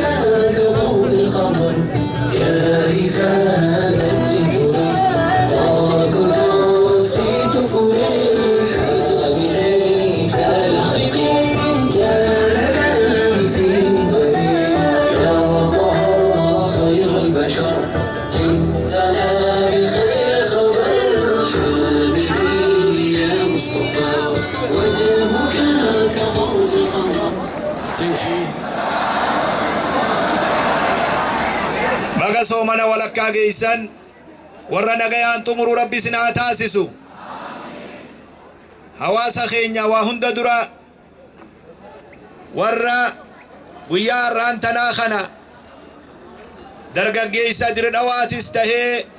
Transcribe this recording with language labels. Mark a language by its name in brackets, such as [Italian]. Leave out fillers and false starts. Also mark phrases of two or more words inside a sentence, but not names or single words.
[Arabic] كضوء القمر يا رفاقة جئتني وقلت نسيت فريح حبيبي جال خلقي جال نفسي بريء يا طهر خير البشر جئتنا بخير الخبر حبيبي يا مصطفى وجهك كضوء القمر. [Oromo] baga soomana walakkaa geeysan warra nagayaan xumuru rabbi sinaa taasisu hawaasa keenya waa hunda dura warra guyyaa har'aan tanaa kana dargaggeessa dirdhawaatis tahee